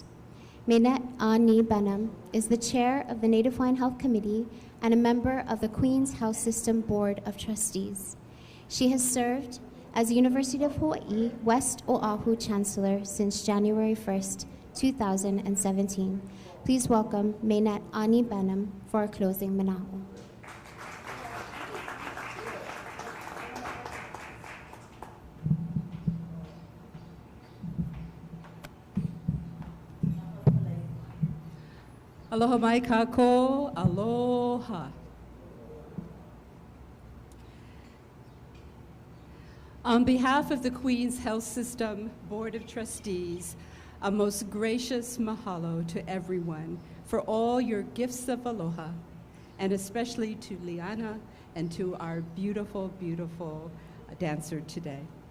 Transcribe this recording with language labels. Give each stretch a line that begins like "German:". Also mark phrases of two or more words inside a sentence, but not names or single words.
English: Mainet Ani Benham is the chair of the Native Hawaiian Health Committee and a member of the Queens Health System Board of Trustees. She has served as University of Hawaii West Oahu Chancellor since January 1st, 2017. Please welcome Mainet Ani Benham for our closing mana'o.
Hawaiian: Aloha mai kako, aloha.
English: On behalf of the Queens Health System Board of Trustees, a most gracious mahalo to everyone for all your gifts of aloha, and especially to Liana and to our beautiful, beautiful dancer today.